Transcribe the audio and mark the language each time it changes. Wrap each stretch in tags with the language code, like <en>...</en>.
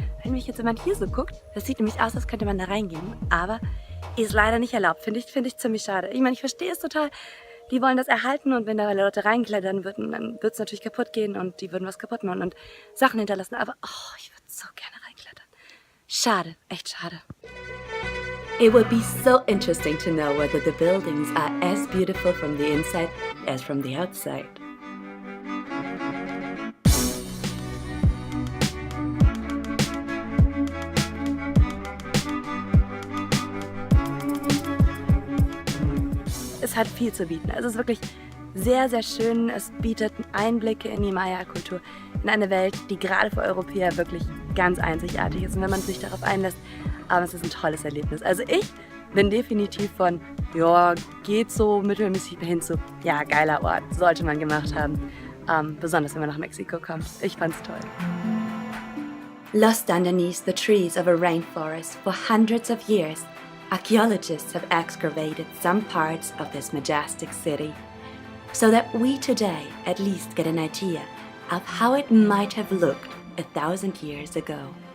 <de>Wenn mich jetzt jemand hier so guckt, das sieht nämlich aus, als könnte man da reingehen. Aber ist leider nicht erlaubt. Finde ich ziemlich schade. Ich meine, ich verstehe es total. Die wollen das erhalten und wenn da Leute reinklettern würden, dann wird es natürlich kaputt gehen und die würden was kaputt machen und Sachen hinterlassen. Aber ich würde so gerne reinklettern. Schade, echt schade.</de> <en>It would be so interesting to know whether the buildings are as beautiful from the inside as from the outside.</en> <de>Es hat viel zu bieten. Es ist wirklich sehr, sehr schön. Es bietet Einblicke in die Maya-Kultur, in eine Welt, die gerade für Europäer wirklich ganz einzigartig ist. Und wenn man sich darauf einlässt, aber es ist ein tolles Erlebnis. Also ich bin definitiv von, ja, geht so mittelmäßig hin zu, ja, geiler Ort, sollte man gemacht haben. Besonders wenn man nach Mexiko kommt. Ich fand's toll.</de> <en>Lost underneath the trees of a rainforest for hundreds of years, archaeologists have excavated some parts of this majestic city, so that we today at least get an idea of how it might have looked 1,000 years ago.</en>